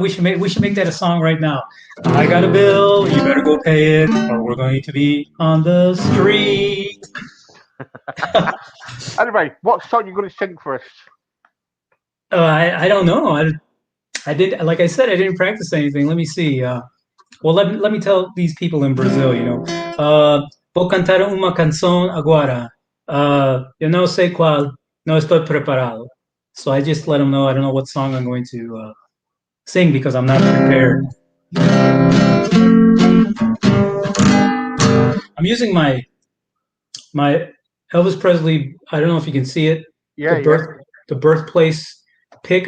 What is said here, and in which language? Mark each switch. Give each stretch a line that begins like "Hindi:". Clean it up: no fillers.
English: We should make that a song right now. I got a bill. You better go pay it, or we're going to be on the street. Anyway, what song you going to sing for us? I don't know. I did, like I said, I didn't practice anything. Let me see. Well, let me tell these people in Brazil,
Portuguese: vou cantar uma canção agora. Eu não sei qual, não estou preparado.
English: So I just let them know I don't know what song I'm going to sing because I'm not prepared. I'm using my Elvis Presley. I don't know if you can see it. Yeah, The birthplace pick.